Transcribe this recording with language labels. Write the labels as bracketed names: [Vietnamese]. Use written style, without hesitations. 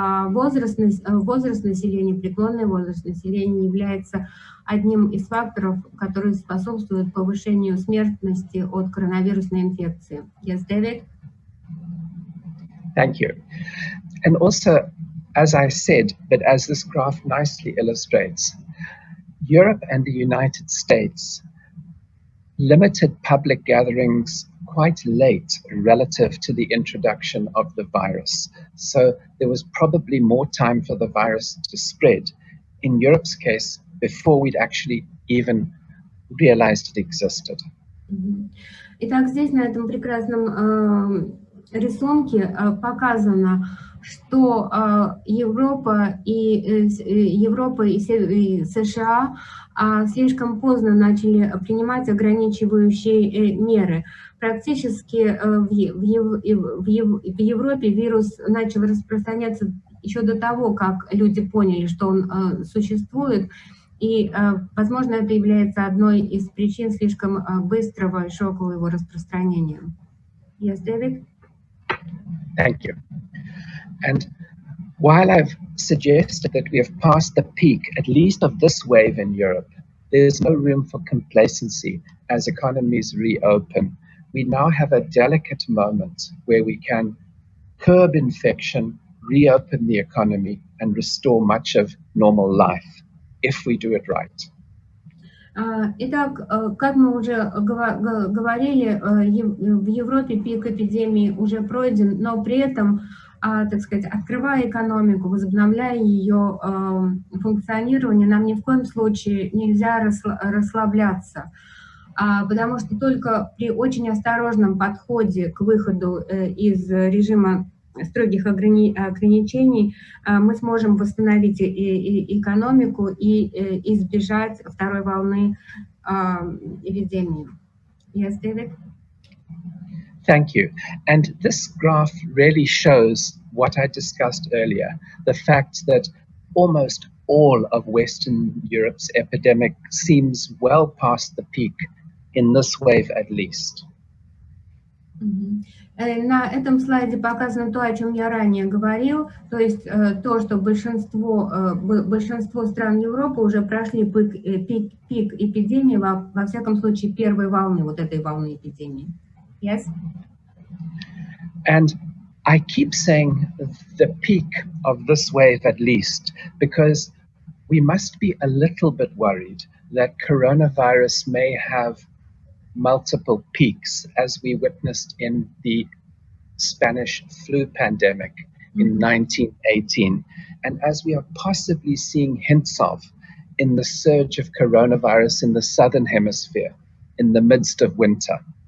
[Russian] Возраст населения, преклонный возраст населения является одним из факторов, которые способствуют повышению смертности от коронавирусной инфекции. [English] Yes, David? Thank you. And also, as I said, but as this graph nicely illustrates, Europe and the United States limited public gatherings quite late relative to the introduction of the virus. So there was probably more time for the virus to spread. In Europe's case, before we'd actually even realized it existed. [Russian] Итак, здесь на этом прекрасном рисунке показано, что Европа и США слишком поздно начали принимать ограничивающие меры. Практически в Европе вирус начал распространяться еще до того, как люди поняли, что он существует, и, возможно, это является одной из причин слишком быстрого и шокового его распространения. [English] Yes, David? Thank you. And while I've suggested that we have passed the peak, at least of this wave in Europe, there's no room for complacency as economies reopen. We now have a delicate moment where we can curb infection, reopen the economy, and restore much of normal life, if we do it right. [Russian] Итак, как мы уже говорили, в Европе пик эпидемии уже пройден, но при этом, так сказать, открывая экономику, возобновляя ее функционирование, нам ни в коем случае нельзя расслабляться, потому что только при очень осторожном подходе к выходу из режима строгих ограничений мы сможем восстановить экономику и избежать второй волны эпидемии. [English] Yes, David? Thank you. And this graph really shows what I discussed earlier, the fact that almost all of Western Europe's epidemic seems well past the peak, in this wave at least. [Russian] На этом слайде показано то, о чем я ранее говорил, то есть то, что большинство стран Европы уже прошли пик эпидемии, во всяком случае, первой волны, вот этой волны эпидемии. [English] Yes? And I keep saying the peak of this wave at least, because we must be a little bit worried that coronavirus may have multiple peaks, as we witnessed in the Spanish flu pandemic in 1918, and as we are possibly seeing hints of in the surge of coronavirus in the southern hemisphere in the midst of winter.